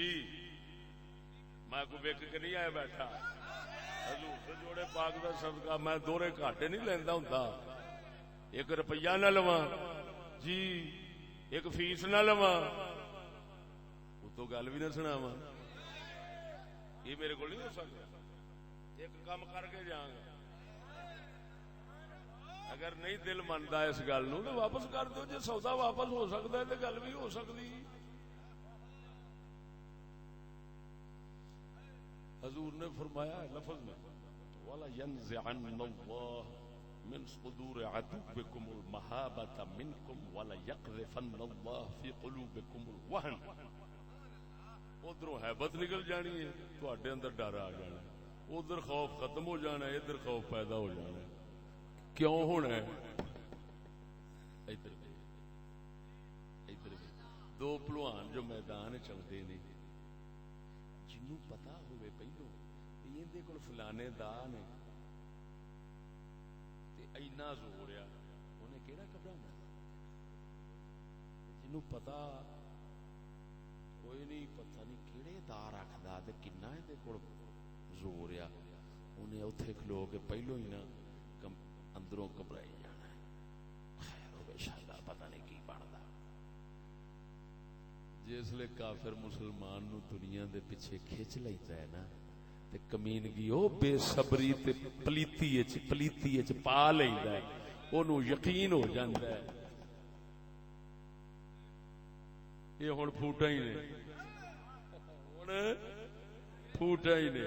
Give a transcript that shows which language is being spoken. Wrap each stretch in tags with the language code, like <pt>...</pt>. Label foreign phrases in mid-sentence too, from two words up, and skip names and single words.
<pa>میں کوئی ویک کے نہیں آیا بیٹھا حضور سے جوڑے پاک دا صدقہ میں دورے گھاٹے نہیں لیندا ہوندا. ایک روپیہ نہ لواں جی ایک فیس نہ لواں اتوں گل بھی نہ سناواں</pa> <ur>یہ میرے کو نہیں ہو سکتا. ایک کام کر کے جاؤں گا اگر نہیں دل منتا اس گل نو تو واپس کر دو. جی سودا واپس ہو سکتا ہے تو گل بھی ہو سکتی. حضور نے فرمایا لفظ میں</ur> <ar>وَلَا يَنزِعَنَّ اللَّهُ من صدور عدوكم المهابة منكم وليقذفن الله في قلوبكم الوهن.</ar> <pa>ادھروں ہیبت نکل جانی ہے، تواڈے اندر ڈر آ جانا، ادھر خوف ختم ہو جانا ہے، ادھر خوف پیدا ہو جانا ہے. کیوں ہونا ہے؟ ادھر دو پلوان جو میدان چلتے نے، جنوں پتا ہوئے پہلو اندے کول فلانے دا نے تے اینا زور آ، انہیں کیڑا گھبرانا؟ جنوں پتا کوئی نہیں، پتہ نہیں کیڑے دا رکھدا تے کنا اندے کول زور آ، انہیں اوتھے کھلو کے پہلو ہی نا اندروں گھبرائی جانا ہے. خیر ہوے شالا پتہ نہیں کی بندا. جس لئے کافر مسلمان نو دنیا دے پیچھے کھچ لیتا ہے نا تے کمینگی او بے صبری تے پلیتی اچ پا لیتا ہے، اونوں یقین ہو جاندا ہے یہ ہن پھوٹا ہی نے، ہن پھوٹا ہی نے.</pa>